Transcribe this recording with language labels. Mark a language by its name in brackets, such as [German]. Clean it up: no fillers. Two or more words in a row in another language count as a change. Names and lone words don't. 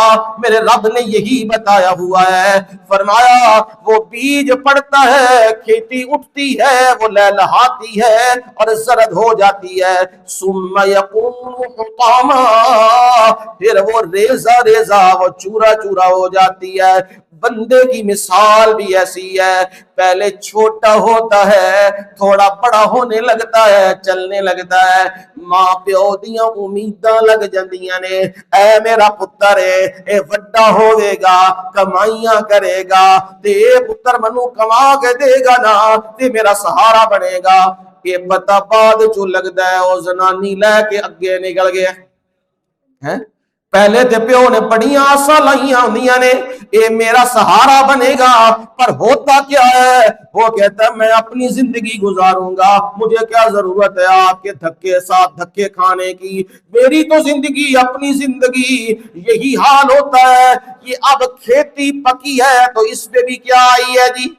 [Urdu] میرے رب نے یہی بتایا ہوا ہے، فرمایا وہ بیج پڑتا ہے، کھیتی اٹھتی ہے، وہ لہلہاتی ہے اور زرد ہو جاتی ہے، [Arabic] ثم یکون حطاما، [Urdu] پھر وہ ریزہ ریزہ، وہ چورا چورا ہو جاتی ہے۔ بندے کی مثال بھی ایسی ہے، پہلے چھوٹا ہوتا ہے، تھوڑا بڑا ہونے لگتا ہے، چلنے لگتا ہے، [Punjabi] ماں پیو دیاں امیداں لگ جاندیاں نے، اے میرا پتر اے وڈا ہوئے گا، کمائیاں کرے گا تے اے پتر منو کما کے دے گا نا تے میرا سہارا بنے گا۔ یہ پتہ بعد جو لگدا ہے او زنانی لے کے اگے نکل گیا ہے۔ پہلے تے پیو نے بڑیاں آساں لائیاں ہوندیاں نے اے میرا سہارا بنے گا، پر [Urdu] ہوتا کیا ہے؟ وہ کہتا ہے میں اپنی زندگی گزاروں گا، مجھے کیا ضرورت ہے آپ کے دھکے ساتھ دھکے کھانے کی، میری تو زندگی اپنی زندگی۔ یہی حال ہوتا ہے۔ یہ اب کھیتی پکی ہے تو اس پہ بھی کیا آئی ہے جی؟